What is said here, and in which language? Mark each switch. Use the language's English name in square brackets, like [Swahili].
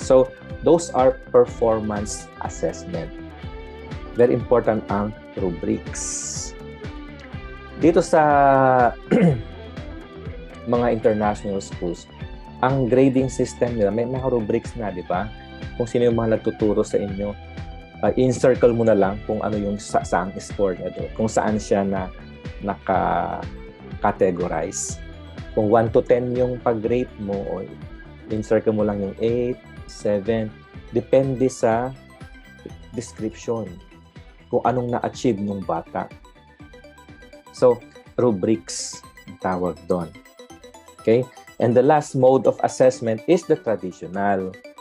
[English] So, those are performance assessment. [Filipino] Very important ang rubrics. Dito sa mga international schools, ang grading system nila, may mga rubrics na, di ba? Kung sino yung mga nagtuturo sa inyo, in-circle mo na lang kung ano yung saan score niya doon, kung saan siya na naka-categorize. Kung 1 to 10 yung pag-rate mo, o insert mo lang yung 8, 7, depende sa description kung anong na-achieve ng bata. So, rubrics ang tawag doon. Okay? [English] And the last mode of assessment is the traditional.